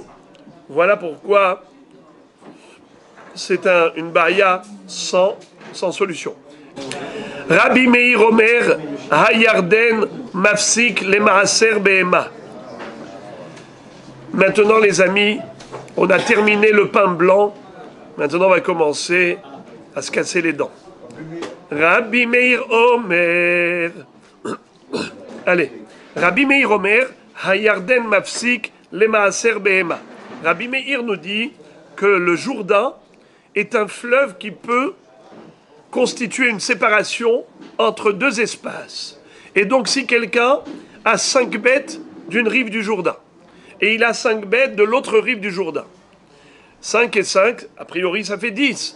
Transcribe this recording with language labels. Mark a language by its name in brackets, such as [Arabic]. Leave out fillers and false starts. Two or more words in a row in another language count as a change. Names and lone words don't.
[French] Voilà pourquoi c'est une baya sans solution. [Hebrew] רבי מאיר אומר הירדן מפסיק למעשר בהמה. [French] Maintenant, les amis, on a terminé le pain blanc. Maintenant, on va commencer à se casser les dents. [Hebrew] רבי מאיר אומר. [French] Allez. [Hebrew] רבי מאיר אומר הירדן מפסיק למעשר בהמה. [French] Rabbi Meir nous dit que le Jourdain est un fleuve qui peut constituer une séparation entre deux espaces. Et donc, si quelqu'un a 5 bêtes d'une rive du Jourdain, et il a 5 bêtes de l'autre rive du Jourdain, 5 et 5, a priori, ça fait 10.